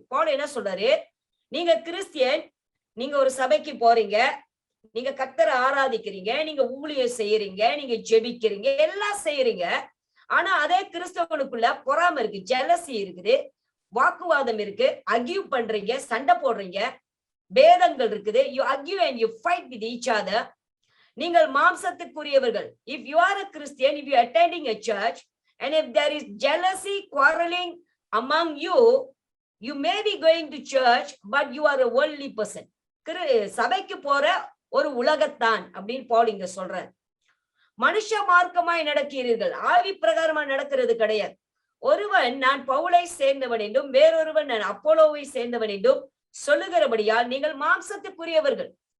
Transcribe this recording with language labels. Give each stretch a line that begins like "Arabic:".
Tamil: பவுல் என்ன சொல்றாரு, நீங்க கிறிஸ்டியன், நீங்க ஒரு சபைக்கு போறீங்க, நீங்க கர்த்தரை ஆராதிக்கிறீங்க, நீங்க ஊழியம் செய்யறீங்க, நீங்க ஜெபிக்கிறீங்க, எல்லாம் செய்யறீங்க. ஆனா அதே கிறிஸ்தவனுக்குள்ள பொறாமை இருக்கு, ஜெலசி இருக்குது, வாக்குவாதம் இருக்கு, அர்கியூ பண்றீங்க, சண்டை போடுறீங்க, பேதங்கள் இருக்குது.
English: you argue and you fight with each other.
Tamil: நீங்கள் மாம்சத்துக்குரியவர்கள்.
English: if you are a Christian, if you are attending a church, And if there is jealousy, quarreling among you, you may be going to church, but you are a worldly person.
Tamil: சபைக்கு போற ஒரு உலகத்தான் அப்படின்னு பவுல் இங்க சொல்றார். மனுஷ மார்க்கமாய் நடக்கிறீர்கள், ஆவி பிரகாரமா நடக்கிறது கிடையாது. ஒருவன் நான் பவுலை சேர்ந்தவன் என்றும் வேறொருவன் நான் அப்போலோவை சேர்ந்தவன் என்றும் சொல்லுகிறபடியால் நீங்கள் மாம்சத்துக்குரியவர்கள்.